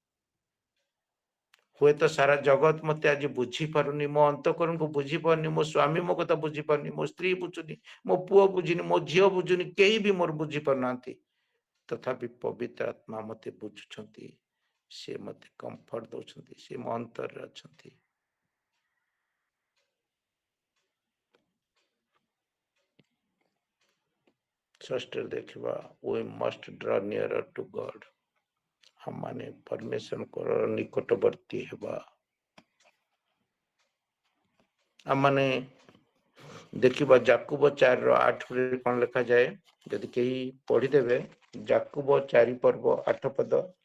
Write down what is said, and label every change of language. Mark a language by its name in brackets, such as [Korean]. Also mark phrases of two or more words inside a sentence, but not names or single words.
[Odia] ହୁଏତ ସାରା ଜଗତ ମତେ ଆଜି ବୁଝିପାରୁନି, ମୋ ଅନ୍ତଃକରଣକୁ ବୁଝିପାରୁନି, ମୋ ସ୍ୱାମୀ ମୋ କଥା ବୁଝିପାରୁନି, ମୋ ସ୍ତ୍ରୀ ବୁଝୁନି, ମୋ ପୁଅ ବୁଝୁନି, ମୋ ଝିଅ ବୁଝୁନି, କେହି ବି ମୋର ବୁଝିପାରୁନାହାନ୍ତି। ତଥାପି ପବିତ୍ର ଆତ୍ମା ମତେ ବୁଝୁଛନ୍ତି, ସେ ମତେ କମ୍ଫର୍ଟ ଦଉଛନ୍ତି, ସେ ମୋ ଅନ୍ତରରେ ଅଛନ୍ତି। ଷଷ୍ଠରେ ଦେଖିବା, [English] we must draw nearer to God। [Odia] ଆମମାନେ ପରମେଶ୍ୱରଙ୍କର ନିକଟବର୍ତ୍ତୀ ହେବା। ଆମମାନେ ଦେଖିବା ଯାକୁବ 4:8 କଣ ଲେଖାଯାଏ, ଯଦି କେହି ପଢିଦେବେ, ଯାକୁବ 4:8।